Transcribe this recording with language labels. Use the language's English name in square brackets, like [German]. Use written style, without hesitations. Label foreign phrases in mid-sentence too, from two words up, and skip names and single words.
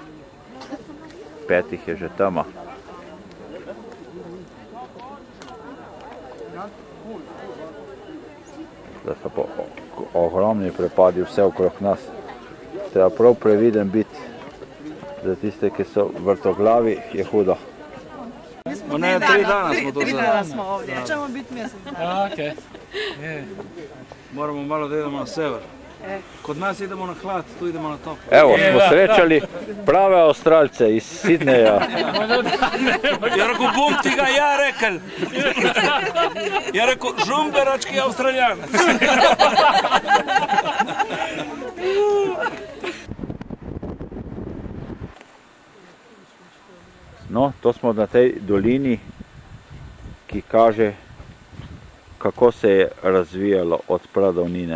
[Slovenian] 5 je že tema. Da so pa ogromni prepadi vse okrog nas. Treba prav previden biti. Za tiste, ki so vrtoglavi, je hudo. [Croatian] Ne, 3 dana smo to 3 dana smo ovdje, ćemo biti mjesec dana. Okay. Moramo malo da idemo na sever. Kod nas idemo na hlad, tu idemo na toplo. Evo, [Slovenian] smo srečali prave Avstralce iz Sidneja. Ja rekel, bom ti ga ja rekel. Ja rekel, žumberački Avstralijanac. No, to smo na tej dolini, ki kaže, kako se je razvijalo od pradavnine.